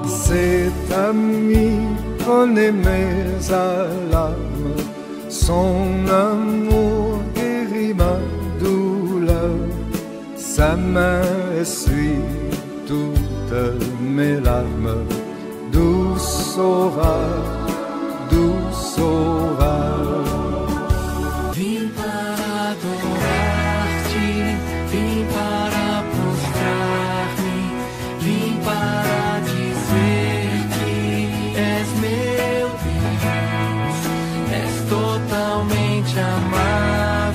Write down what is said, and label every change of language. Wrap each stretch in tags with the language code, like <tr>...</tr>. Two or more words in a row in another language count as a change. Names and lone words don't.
<fr>Cet ami connaît mes alarmes, son amour guérit ma douleur, sa main essuie toutes mes larmes. Doux sauveur, doux sauveur.</fr> <pt>Vim para adorar-te, vim para prostrar-me, vim para dizer que és meu Deus, és totalmente amado.</pt>